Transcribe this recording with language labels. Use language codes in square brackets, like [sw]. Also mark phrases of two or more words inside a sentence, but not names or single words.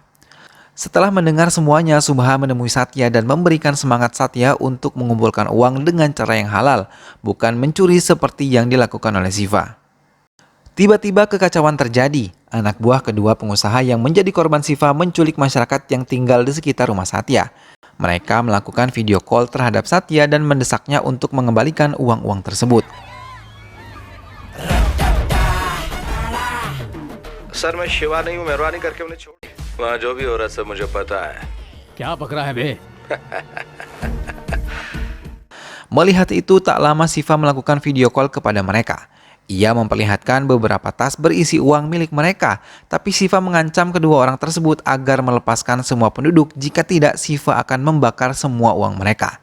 [id] Setelah mendengar semuanya, Subha menemui Satya dan memberikan semangat Satya untuk mengumpulkan uang dengan cara yang halal, bukan mencuri seperti yang dilakukan oleh Siva. Tiba-tiba kekacauan terjadi. Anak buah kedua pengusaha yang menjadi korban Siva menculik masyarakat yang tinggal di sekitar rumah Satya. Mereka melakukan video call terhadap Satya dan mendesaknya untuk mengembalikan uang-uang tersebut. [hi] सर मैं शिवा नहीं हूँ मेहरबानी करके उन्हें छोड़ वहाँ जो भी हो रहा है सब मुझे पता है क्या पकड़ा है बे? [id] Melihat itu, tak lama Siva melakukan video call kepada mereka. Ia memperlihatkan beberapa tas berisi uang milik mereka, tapi Siva mengancam kedua orang tersebut agar melepaskan semua penduduk, jika tidak Siva akan membakar semua uang mereka.